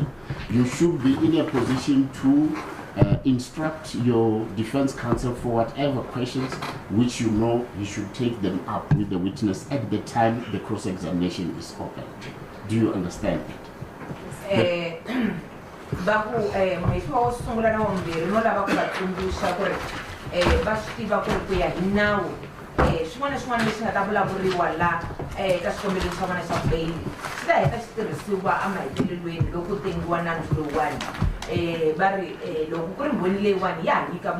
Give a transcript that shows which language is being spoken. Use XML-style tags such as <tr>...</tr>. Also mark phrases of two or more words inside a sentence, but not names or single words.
<en>You should be in a position to instruct your defense counsel for whatever questions which you know you should take them up with the witness at the time the cross-examination is open. Do you understand it?</en> <ts>Baku mheshimiwa wo sungula na wambirhi no lava ku va tsundzuxa ku ri va swi tiva ku ri ku ya hi nawu swin'wana na swin'wana leswi nga ta vulavuriwa la ka xikombelo xa vona xa bail swi ta heta xi tirhisiwa emahetelelweni loko ku tengiwa nandzu lowuwani va ri loko ku ri mbhoni leyiwani ya ha nyika</ts>